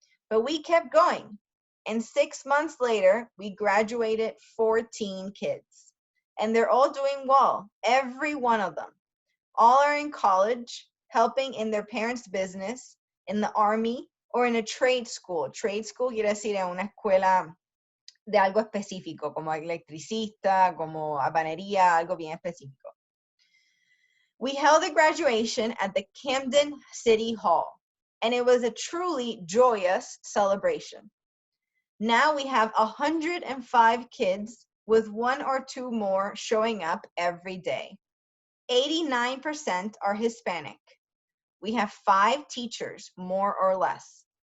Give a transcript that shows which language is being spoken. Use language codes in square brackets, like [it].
[en] But we kept going, and 6 months later, we graduated 14 kids. And they're all doing well, every one of them. All are in college, helping in their parents' business, in the army, or in a trade school. [es] Trade school quiere decir en una escuela de algo específico, como electricista, como habanería, algo bien específico. [en] We held a graduation at the Camden City Hall, and it was a truly joyous celebration. Now we have 105 kids, with 1 or 2 more showing up every day. 89% are Hispanic. We have 5 teachers, more or less.